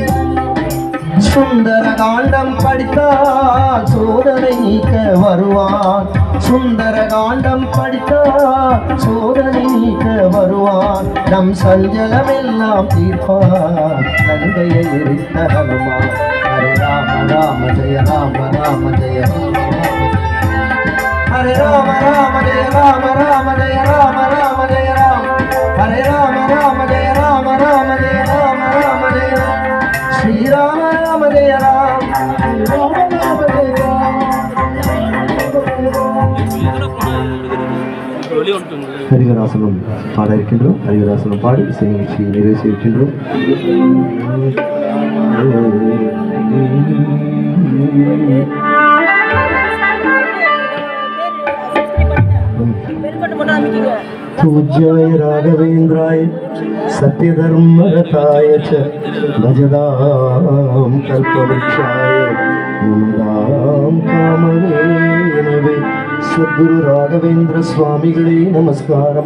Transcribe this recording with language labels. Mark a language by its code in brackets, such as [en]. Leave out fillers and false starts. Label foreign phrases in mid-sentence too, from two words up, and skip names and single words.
[ta] சுந்தர காண்டம் படித்தால் சோதனை நீக்க வருவான். சுந்தர காண்டம் படித்தால் சோதனை நீக்க வருவான். நம் சஞ்சலமெல்லாம் தீர்ப்பான் நன்மையை எரித்த ஹனுமான். ஹரே ராம ராம ஜெய ராம ராம ஜெய ஹரே ராம ராம ஜெய ராம ராம ஜெய ராம ராம ஜெய ராம். ஹரே ராம ராம ஜெய ராம ராம ஜெய ராம ராம ஜெய ராம். ஸ்ரீராம ராம ஜெய ராம். ராம ராம ஜெய ராம். ஹரிவராசனம் பாட இருக்கின்றோம். ஹரிவராசனம் பாடி இசை நிகழ்ச்சியை நிறைவு செய்கின்றோம். [sa] पूज्याय राघवेन्द्राय सत्यधर्मरताय च भजदां कल्पवृक्षाय नमदां कामधेनवे सद्गुरु राघवेन्द्र [ta] ஸ்வாமிகளே நமஸ்காரம்.